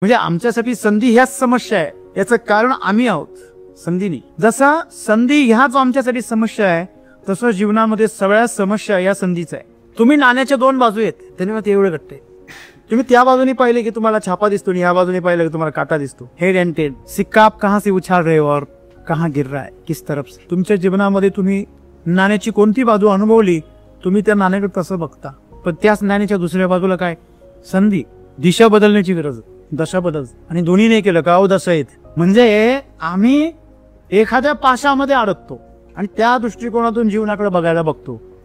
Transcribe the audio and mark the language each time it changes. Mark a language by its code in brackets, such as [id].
[mr] म्हणजे आमच्यासाठी संधी ह्याच समस्या आहे, याचं कारण आम्ही आहोत, संधी नाही. जसा संधी ह्याच आमच्यासाठी समस्या आहे, तसं जीवनामध्ये सगळ्या समस्या या संधीच आहे. तुम्ही नाण्याच्या दोन बाजू आहेत, त्याने मग ते एवढं घडते. तुम्ही त्या बाजूने पाहिले की तुम्हाला छापा दिसतो आणि या बाजूने पाहिलं की तुम्हाला काटा दिसतो. [en] head and tail, [hi] सिक्का आप कहां से उछाल रहे हो और कहां गिर रहा है, किस तरफ से. [mr] तुमच्या जीवनामध्ये तुम्ही नाण्याची कोणती बाजू अनुभवली, तुम्ही त्या नाण्याकडे तसं बघता. पण त्याच नाण्याच्या दुसऱ्या बाजूला काय, संधी, दिशा बदलण्याची गरज, दशा बदल. आणि दोन्ही नाही केलं का दशा येत. म्हणजे आम्ही एखाद्या पाशामध्ये अडकतो आणि त्या दृष्टिकोनातून जीवनाकडे बघायला बघतो.